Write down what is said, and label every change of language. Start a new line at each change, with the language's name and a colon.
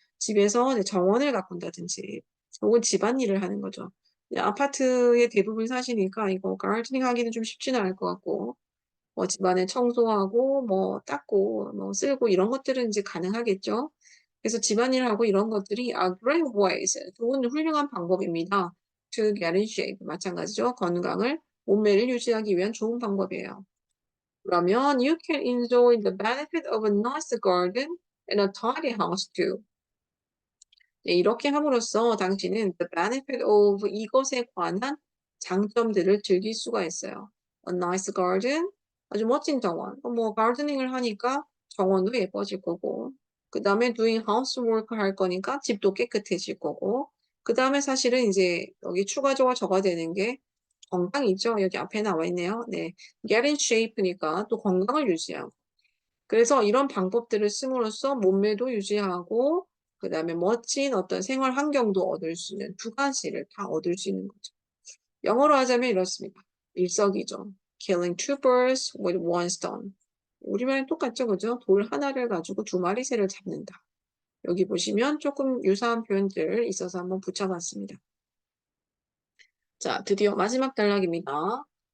Korean: 집에서 이제 정원을 가꾼다든지 혹은 집안일을 하는 거죠. 아파트에 대부분 사시니까 이거 가르치닝 하기는 좀 쉽지는 않을 것 같고, 뭐 집안에 청소하고, 뭐 닦고, 뭐 쓸고 이런 것들은 이제 가능하겠죠. 그래서 집안일하고 이런 것들이
English: are great ways,
Korean: 좋은 훌륭한 방법입니다.
English: To get in shape, 마찬가지죠.
Korean: 몸매를 유지하기 위한 좋은 방법이에요. 그러면
English: you can enjoy the benefit of a nice garden and a tidy house too.
Korean: 네, 이렇게 함으로써 당신은
English: the benefit of
Korean: 이것에 관한 장점들을 즐길 수가 있어요.
English: A nice garden,
Korean: 아주 멋진 정원. 뭐 가르드닝을 하니까 정원도 예뻐질 거고, 그 다음에
English: doing housework
Korean: 할 거니까 집도 깨끗해질 거고, 그 다음에 사실은 이제 여기 추가적으로 적어되는 게 건강이죠.
English: 여기 앞에 나와 있네요. 네, get in shape니까 또 건강을 유지하고.
Korean: 그래서 이런 방법들을 씀으로써 몸매도 유지하고 그다음에 멋진 어떤 생활 환경도 얻을 수 있는 두 가지를 다 얻을 수 있는 거죠. 영어로 하자면 이렇습니다. 일석이조.
English: Killing two birds with one stone.
Korean: 우리말은 똑같죠, 그죠? 돌 하나를 가지고 두 마리 새를 잡는다. 여기 보시면 조금 유사한 표현들 있어서 한번 붙여봤습니다. 자, 드디어 마지막 단락입니다.